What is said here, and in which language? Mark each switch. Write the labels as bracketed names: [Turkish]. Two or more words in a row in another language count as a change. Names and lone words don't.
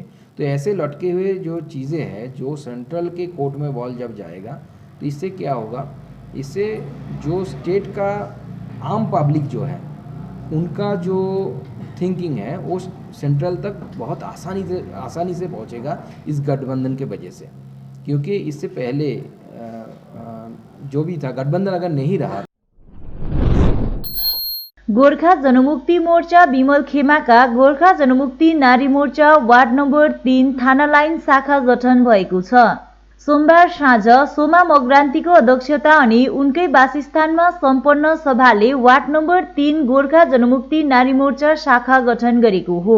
[Hindi] तो ऐसे लटके हुए जो चीज़ें हैं, जो सेंट्रल के कोर्ट में बॉल जब जाएगा तो इससे क्या होगा, इससे जो स्टेट का आम पब्लिक जो है उनका जो थिंकिंग है वो सेंट्रल तक बहुत आसानी से पहुंचेगा इस गठबंधन के वजह से। क्योंकि इससे पहले जो भी था गठबंधन अगर नहीं रहा। [Nepali] गोर्खा जनमुक्ति मोर्चा विमल खेमाका गोर्खा जनमुक्ति नारी मोर्चा वार्ड नम्बर 3 थाना लाइन शाखा गठन भएको छ। सोमबार साँझ सोमा मग्रान्तीको अध्यक्षता अनि उनकै वासस्थानमा सम्पन्न सभाले वार्ड नम्बर 3 गोर्खा जनमुक्ति नारी मोर्चा शाखा गठन गरेको हो।